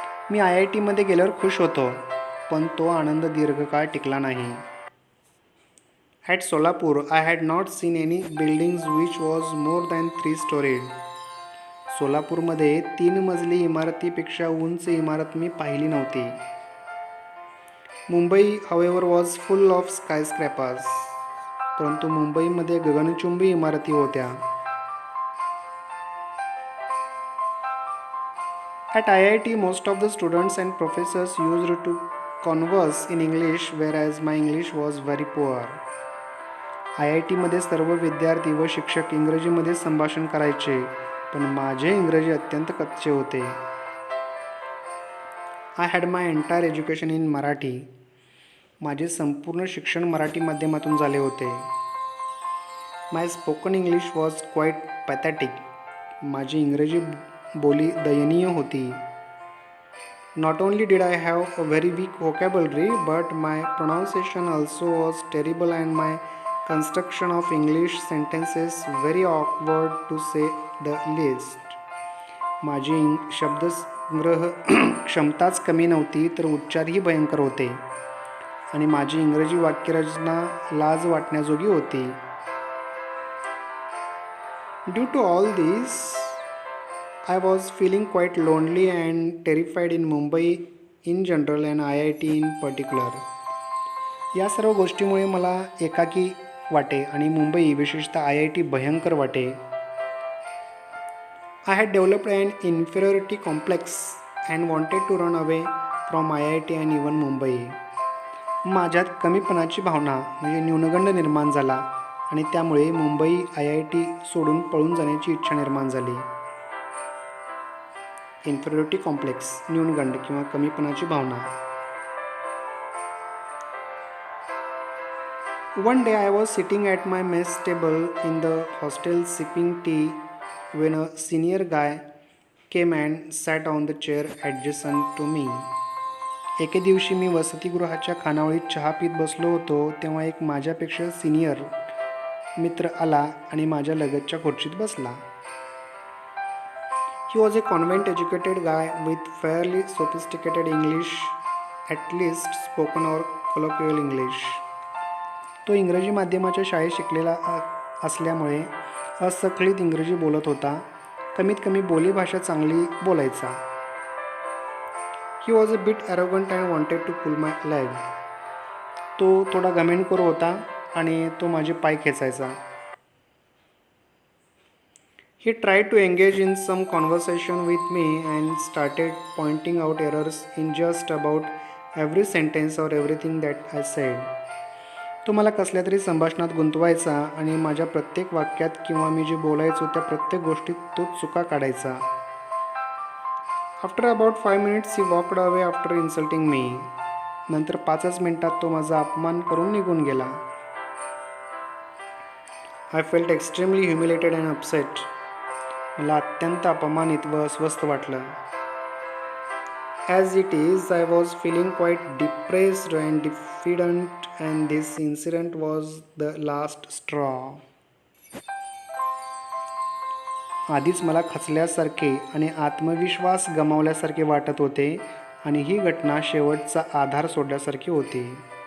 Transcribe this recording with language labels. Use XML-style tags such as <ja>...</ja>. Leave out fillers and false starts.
<mr>मी IIT मध्ये गेल्यावर खुश होतो, पण तो आनंद दीर्घकाळ टिकला नाही.</mr> <en>At Solapur, I had not seen any buildings which was more than 3-storied.</en> <mr>सोलापूरमध्ये 3 मजली इमारतीपेक्षा उंच इमारत मी पाहिली नव्हती.</mr> <en>Mumbai however was full of skyscrapers.</en> <mr>परंतु मुंबईमध्ये गगनचुंबी इमारती होत्या.</mr> <en>At IIT, most of the students and professors used to converse in English, whereas my English was very poor.</en> <mr>IITमध्ये सर्व विद्यार्थी व शिक्षक इंग्रजीमध्ये संभाषण करायचे, पण माझे इंग्रजी अत्यंत कच्चे होते.</mr> <en>I had my entire education in Marathi.</en> <mr>माझे संपूर्ण शिक्षण मराठी माध्यमातून झाले होते.</mr> <en>My spoken English was quite pathetic.</en> <mr>माझी इंग्रजी बोली दयनीय होती.</mr> <en>Not only did I have a very weak vocabulary, but my pronunciation also was terrible and my construction of English sentences very awkward to say the least.</en> <mr>माझी शब्दसंग्रह क्षमताच कमी नव्हती तर उच्चारही भयंकर होते आणि माझी इंग्रजी वाक्यरचना लाज वाटण्याजोगी होती.</mr> <en>Due to all this, I was feeling quite lonely and terrified in Mumbai in general and IIT in particular.</en> <mr>या सर्व गोष्टीमुळे मला एकाकी वाटे आणि मुंबई विशेषतः IIT भयंकर वाटे.</mr> <en>I had developed an inferiority complex and wanted to run away from IIT and even Mumbai.</en> <mr>माझ्यात कमीपणाची भावना म्हणजे न्यूनगंड निर्माण झाला आणि त्यामुळे मुंबई IIT सोडून पळून जाण्याची इच्छा निर्माण झाली. इन्फिरियरिटी कॉम्प्लेक्स, न्यूनगंड किंवा कमीपणाची भावना.</mr> <en>One day I was sitting at my mess table in the hostel sipping tea when a senior guy came and sat on the chair adjacent to me.</en> <mr>एके दिवशी मी वसतिगृहाच्या खानावळीत चहा पीत बसलो होतो तेव्हा एक माझ्यापेक्षा सिनियर मित्र आला आणि माझ्या लगतच्या खुर्चीत बसला.</mr> <en>He was a convent educated guy with fairly sophisticated English, at least spoken or colloquial English.</en> <mr>तो इंग्रजी माध्यमाच्या शाळेत शिकलेला असल्यामुळे असखळीत इंग्रजी बोलत होता. कमीत कमी बोलीभाषा चांगली बोलायचा.</mr> <en>He was a bit arrogant and wanted to pull my leg.</en> <mr>तो थोडा घमेंडखोर होता आणि तो माझे पाय खेचायचा.</mr> <en>He tried to engage in some conversation with me and started pointing out errors in just about every sentence or everything that I said.</en> <mr>तो मला कसल्या तरी संभाषणात गुंतवायचा आणि माझ्या प्रत्येक वाक्यात किंवा मी जे बोलायचो त्या प्रत्येक गोष्टीत तो चुका काढायचा.</mr> <en>After about 5 minutes he walked away after insulting me.</en> <mr>नंतर 5 मिनिटात तो माझा अपमान करून निघून गेला.</mr> <en>I felt extremely humiliated and upset.</en> <mr>मला अत्यंत अपमानित व अस्वस्थ वाटलं.</mr> <en>As it is, I was feeling quite depressed and diffident, and this incident was the last straw.</en> <mr>आधीच मला खचल्यासारखे आणि आत्मविश्वास गमावल्यासारखे वाटत होते आणि ही घटना शेवटचा आधार सोडल्यासारखी होती.</mr>